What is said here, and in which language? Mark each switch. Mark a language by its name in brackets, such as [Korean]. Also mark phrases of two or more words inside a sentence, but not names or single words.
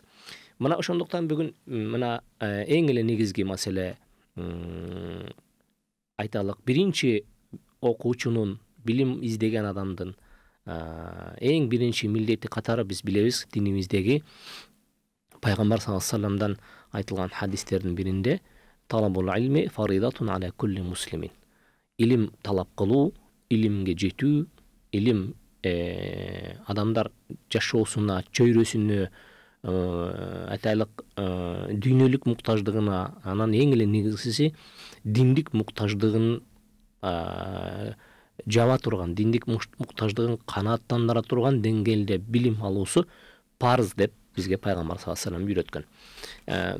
[Kyrgyz] Мына ошондуктан бүгүн мына эң эле негизги маселе айталык, биринчи окуучунун, билим издеген адамдын эң биринчи милдети катары биз билебиз, динибиздеги пайгамбар [Arabic] صلى الله عليه وسلم [Kyrgyz] айтылган хадистердин биринде [Arabic] طلب العلم فريضة على كل مسلم. [Kyrgyz] Илим талап кылуу, илимге жетүү, илим адамдар жашоосуна, чөйрөсүнө, айтайлык дүйнөлүк муктаждыгына, анан эң эле негизгиси диндик муктаждыгын жаба турган, диндик муктаждыгын канааттандыра турган деңгээлде билим алуусу парыз деп бизге пайгамбар [Arabic] صلى الله عليه وسلم [Kyrgyz] үйрөткөн.